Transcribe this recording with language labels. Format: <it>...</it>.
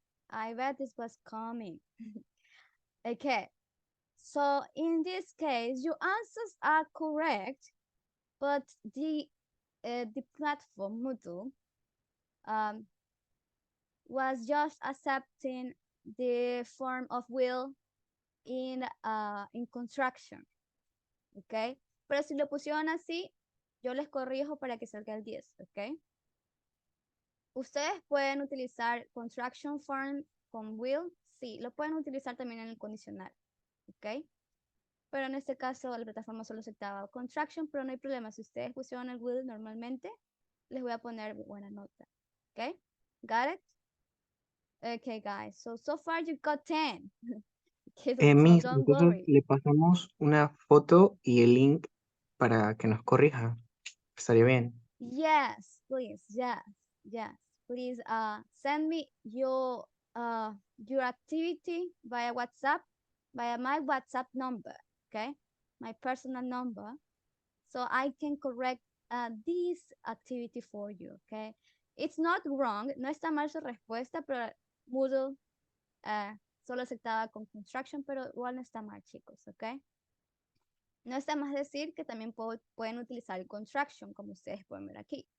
<en>I bet this was coming. Okay, so in this case, your answers are correct, but the platform Moodle was just accepting the form of will in construction, ¿ok?</en> <es>Pero si lo pusieron así, yo les corrijo para que salga el 10, ¿ok? Ustedes pueden utilizar construction form con will, sí, lo pueden utilizar también en el condicional, ¿ok? Pero en este caso la plataforma solo aceptaba construction, pero no hay problema. Si ustedes pusieron el will normalmente, les voy a poner buena nota, ¿ok?</es> <en>Got it? Okay, guys, so far you got 10. Okay, so Miss, don't</en> <es>nosotros</es> <en>worry.</en> <es>le pasamos una foto y el link para que nos corrija. Estaría bien.</es> <en>Yes, please. Yes. Please send me your activity via WhatsApp, via my WhatsApp number, okay? My personal number. So I can correct this activity for you, okay? It's not wrong,</en> <es>no está mal su respuesta, pero Moodle solo aceptaba con construction, pero igual no está mal, chicos, okay? No está más decir que también pueden utilizar el construction, como ustedes pueden ver aquí.</es>